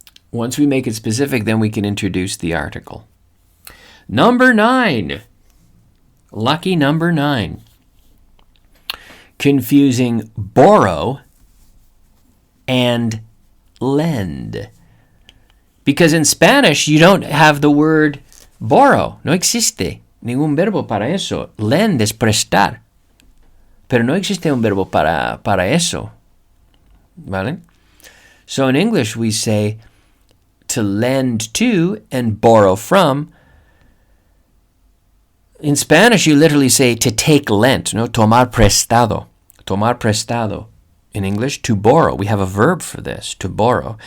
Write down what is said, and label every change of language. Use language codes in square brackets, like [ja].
[en] Once we make it specific, then we can introduce the article. Number 9. Lucky number 9. Confusing borrow and lend. Because in Spanish, you don't have the word borrow. [es] No existe ningún verbo para eso. Lend es prestar. Pero no existe un verbo para eso. ¿Vale? [en] So in English, we say to lend to and borrow from. In Spanish, you literally say to take lent, no? Tomar prestado. Tomar prestado. In English, to borrow. We have a verb for this, to borrow.